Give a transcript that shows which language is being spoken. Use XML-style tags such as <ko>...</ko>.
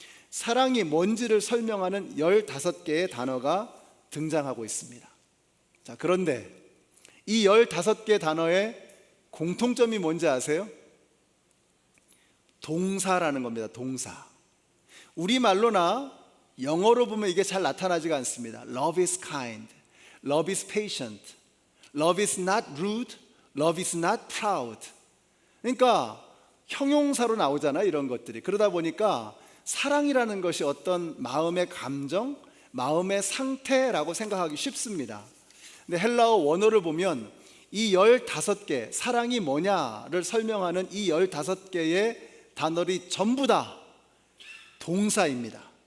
<ko>사랑이 뭔지를 설명하는 15개의 단어가 등장하고 있습니다. 자, 그런데 이 15개 단어의 공통점이 뭔지 아세요? 동사라는 겁니다. 동사. 우리말로나 영어로 보면 이게 잘 나타나지가 않습니다.</ko> <en>Love is kind, love is patient, love is not rude, love is not proud.</en> <ko>그러니까 형용사로 나오잖아요, 이런 것들이. 그러다 보니까 사랑이라는 것이 어떤 마음의 감정, 마음의 상태라고 생각하기 쉽습니다. 근데 헬라어 원어를 보면 이 15개, 사랑이 뭐냐를 설명하는 이 15개의 단어들이 전부 다 동사입니다.</ko>